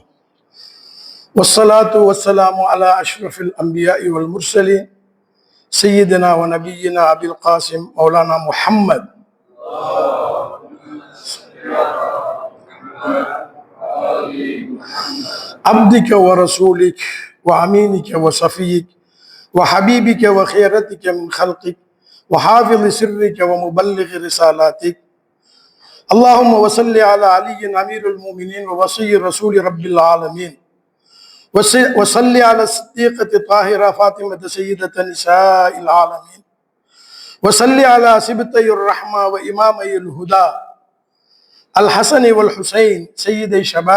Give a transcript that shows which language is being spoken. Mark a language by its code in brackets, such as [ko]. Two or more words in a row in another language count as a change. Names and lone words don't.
[ar] والصلاة والسلام على أشرف الأنبياء والمرسلين سيدنا ونبينا أبي القاسم مولانا محمد عبدك ورسولك وأمينك وصفيك وحبيبك و خيرتك من خلقك وحافظ سرك ومبلغ رسالاتك. اللهم وصل على علي امير المؤمنين ووصي رسول رب العالمين وصل على الصديقة الطاهرة فاطمة سيدة نساء العالمين وصل على سبطي الرحمة وإمامي الهدى الحسن والحسين سيدي شباب